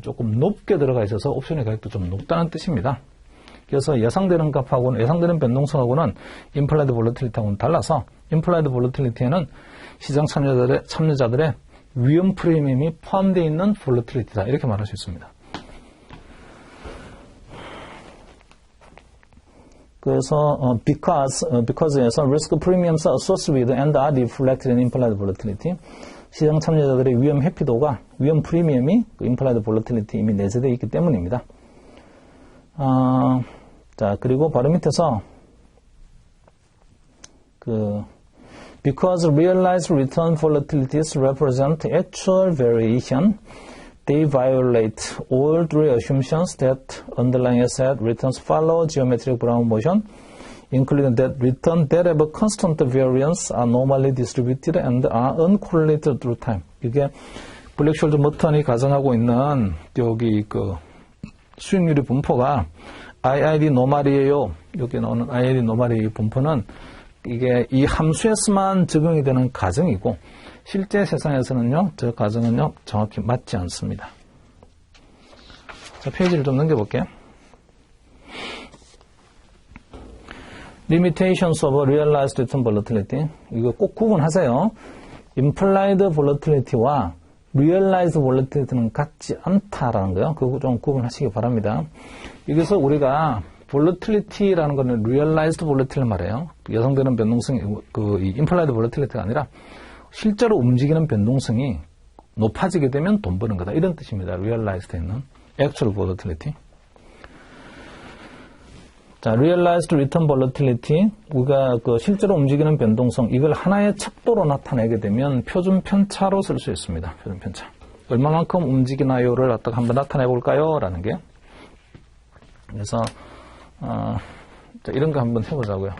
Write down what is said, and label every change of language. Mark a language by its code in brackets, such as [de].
[ko] 조금 높게 들어가 있어서 옵션의 가격도 좀 높다는 뜻입니다. 그래서 예상되는 값하고는 예상되는 변동성하고는 임플라이드 볼러틸리티하고는 달라서 임플라이드 볼러틸리티에는 시장 참여자들의 위험 프리미엄이 포함되어 있는 볼러틸리티다. 이렇게 말할 수 있습니다. 그래서 [en] because에서 risk premiums are associated with and are reflected in implied volatility. [ko] 시장 참여자들의 위험 회피도가 위험 프리미엄이 implied volatility 이미 내재되어 있기 때문입니다. 자, 그리고 바로 밑에서 [en] because realized return volatilities represent actual variation, they violate all three assumptions that underlying asset returns follow geometric Brown motion, including that returns that have a constant variance are normally distributed and are uncorrelated through time. [ko] 이게 블랙숄드 머턴이 가정하고 있는 여기 그 수익률의 분포가 IID 노말이에요. 여기 나오는 IID 노말의 분포는 이게 이 함수에서만 적용이 되는 가정이고 실제 세상에서는요, 저 가정은요, 정확히 맞지 않습니다. 자, 페이지를 좀 넘겨볼게요. [en] Limitations of Realized Return Volatility. [ko] 이거 꼭 구분하세요. Implied Volatility와 Realized Volatility는 같지 않다라는 거요. 그거 좀 구분하시기 바랍니다. 여기서 우리가 Volatility라는 거는 Realized Volatility 말이에요. 예상되는 변동성이 이 Implied Volatility가 아니라 실제로 움직이는 변동성이 높아지게 되면 돈 버는 거다. 이런 뜻입니다. [en] Realized에 있는 Actual Volatility. [ko] 자, Realized Return Volatility, 우리가 그 실제로 움직이는 변동성, 이걸 하나의 척도로 나타내게 되면 표준 편차로 쓸 수 있습니다. 표준 편차. 얼마만큼 움직이나요를 갖다가 한번 나타내 볼까요? 라는 게. 그래서 자, 이런 거 한번 해보자고요.